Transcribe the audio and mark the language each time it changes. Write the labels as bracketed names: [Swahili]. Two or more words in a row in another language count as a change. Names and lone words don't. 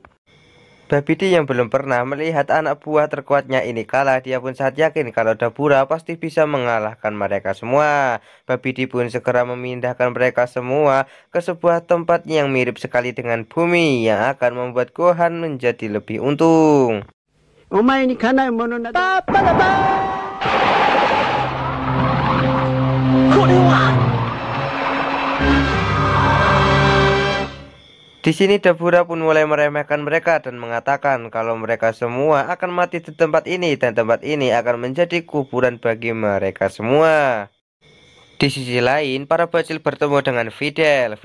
[Indonesian] Babidi yang belum pernah melihat anak buah terkuatnya ini kalah, dia pun sangat yakin kalau Dabura pasti bisa mengalahkan mereka semua. Babidi pun segera memindahkan mereka semua ke sebuah tempat yang mirip sekali dengan bumi yang akan membuat Gohan menjadi lebih untung. [Japanese] お前にかなうものなどパパラパこれは [Indonesian] Di sini Dabura pun mulai meremehkan mereka dan mengatakan kalau mereka semua akan mati di tempat ini dan tempat ini akan menjadi kuburan bagi mereka semua. Di sisi lain, para bocil bertemu dengan Videl.